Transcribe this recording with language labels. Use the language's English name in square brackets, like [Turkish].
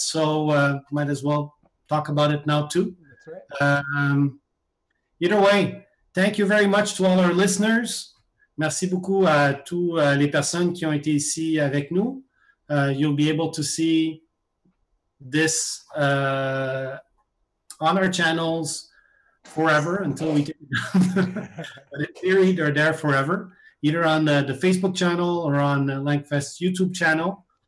[English] So might as well talk about it now too. That's right. Either way, thank you very much to all our listeners. [French] Merci beaucoup à tous les personnes qui ont été ici avec nous. [English] You'll be able to see this on our channels forever until we take it down. But in theory, they're there forever, either on the Facebook channel or on the LangFest YouTube channel.